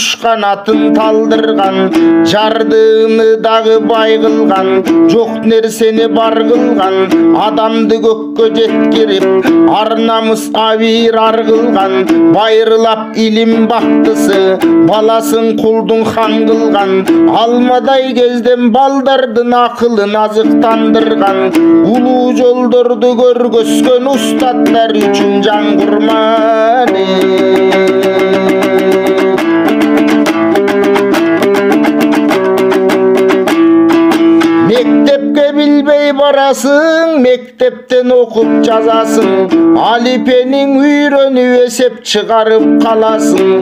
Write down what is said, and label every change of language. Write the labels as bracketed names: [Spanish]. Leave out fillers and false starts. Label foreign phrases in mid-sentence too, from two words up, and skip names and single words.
[Kazakh] қанатын талдырған, жардыны дағы бай қылған, жоқ нәрсені бар қылған, адамды көкке жеткеріп, ар-намыс авир ар қылған, байырлап илім бақтысы, баласын құлдың хан қылған, алмадай кезден балдардың ақылын азықтандырған, [Kyrgyz] улу жолдорды көргөзгөн устаттар үчүн жан курманы. Мектепке билбей барасың, мектептен окуп жазасың, алипенин үйрөнүп эсеп чыгарып каласың.